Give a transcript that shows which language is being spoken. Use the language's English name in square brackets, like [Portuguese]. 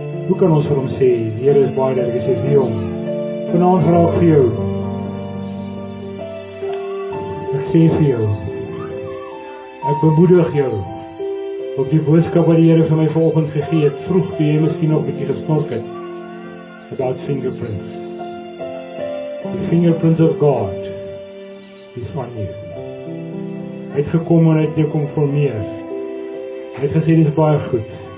[Afrikaans] Hoe kan ons vir hom sê, die Here is baie duidelik, hy sê, wie hom? Vanaand vra ek vir jou. Ek sê vir jou, ek bemoedig jou, op die boodskap wat die Here vir my vanoggend gegee het, vroeg toe jy miskien nog 'n bietjie gesnork het, about fingerprints. [English] The fingerprints of God is on you. [Afrikaans] Hy het gekom en hy het jou kom formeer. Hy het gesê, dit is baie goed.